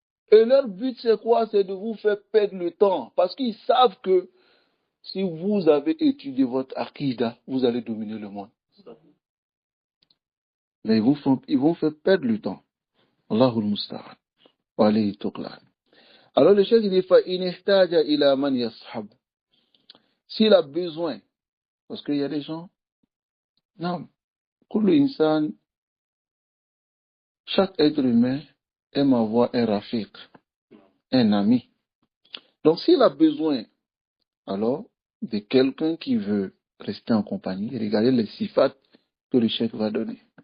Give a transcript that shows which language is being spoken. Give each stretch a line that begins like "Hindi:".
French: Et leur but, c'est quoi? C'est de vous faire perdre le temps. Parce qu'ils savent que si vous avez étudié votre akida, vous allez dominer le monde. Mais ils vont faire perdre le temps.
Arabic: Allahul Musta'an. Wa alayhi tuqlan.
French: Alors le chef dit,
Arabic: فَإِنِ احْتَاجَ إِلَى مَنْ يَصْحَبُ.
French: S'il a besoin, parce qu'il y a des gens, non,
Arabic: كل إنسان,
French: chaque être humain aime avoir un rafiq, un ami. Donc s'il a besoin, alors, de quelqu'un qui veut rester en compagnie, regardez les sifat que le chef va donner.